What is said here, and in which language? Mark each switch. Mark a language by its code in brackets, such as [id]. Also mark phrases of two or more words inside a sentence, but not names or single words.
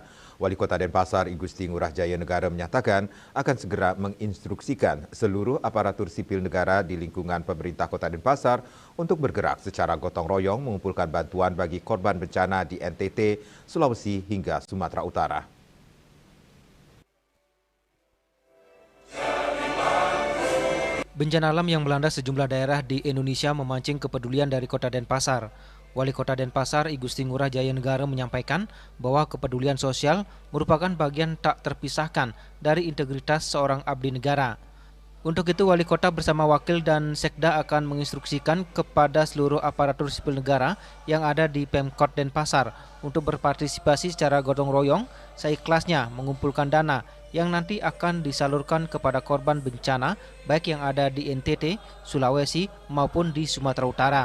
[id] Wali Kota Denpasar I Gusti Ngurah Jaya Negara menyatakan akan segera menginstruksikan seluruh aparatur sipil negara di lingkungan pemerintah Kota Denpasar untuk bergerak secara gotong royong mengumpulkan bantuan bagi korban bencana di NTT, Sulawesi hingga Sumatera Utara. Bencana alam yang melanda sejumlah daerah di Indonesia memancing kepedulian dari Kota Denpasar. Wali Kota Denpasar, I Gusti Ngurah Jaya Negara menyampaikan bahwa kepedulian sosial merupakan bagian tak terpisahkan dari integritas seorang abdi negara. Untuk itu, Wali Kota bersama Wakil dan Sekda akan menginstruksikan kepada seluruh aparatur sipil negara yang ada di Pemkot Denpasar untuk berpartisipasi secara gotong royong seikhlasnya mengumpulkan dana yang nanti akan disalurkan kepada korban bencana baik yang ada di NTT, Sulawesi maupun di Sumatera Utara.